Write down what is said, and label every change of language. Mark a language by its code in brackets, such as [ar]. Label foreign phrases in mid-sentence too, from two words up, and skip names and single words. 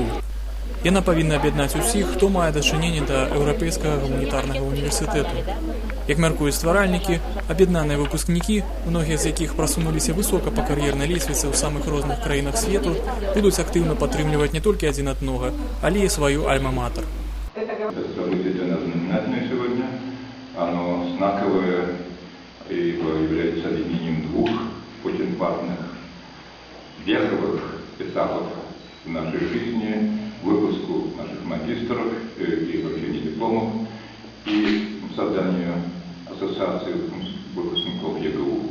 [be] Яна павінна аб'яднаць усіх, хто мае дачыненне да Еўрапейскага гуманітарнага універсітэту. Як мяркуюць стваральнікі, аб'яднаныя выпускнікі, многія з якіх прасунуліся высока па кар'ернай лесвіцы ў самых розных краінах свету, будуць актыўна падтрымліваць не толькі адзін аднога, але і сваю альма-матер. [ru] Событие для нас знаменательное сегодня. Оно знаковое и является объединением двух очень важных вековых этапов в нашей жизни, выпуску наших магистров и вручению дипломов и созданию ассоциации выпускников ЕГУ.